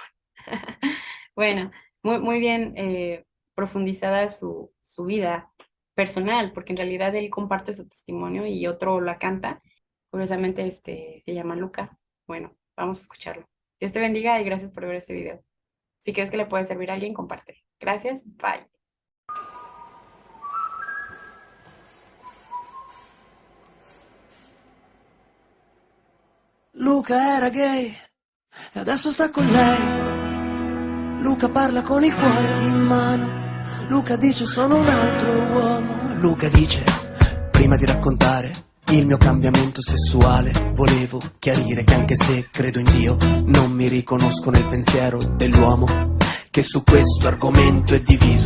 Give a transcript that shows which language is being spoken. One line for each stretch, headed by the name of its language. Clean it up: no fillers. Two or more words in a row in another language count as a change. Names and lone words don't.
Spanish: Bueno, muy bien profundizada su vida personal, porque en realidad él comparte su testimonio y otro la canta. Curiosamente, se llama Luca. Bueno, vamos a escucharlo. Dios te bendiga y gracias por ver este video. Si crees que le puede servir a alguien, comparte. Gracias, bye.
Italian: Luca era gay e adesso sta con lei. Luca parla con il cuore in mano. Luca dice sono un altro uomo. Luca dice, prima di raccontare il mio cambiamento sessuale, volevo chiarire che anche se credo in Dio, non mi riconosco nel pensiero dell'uomo che su questo argomento è diviso.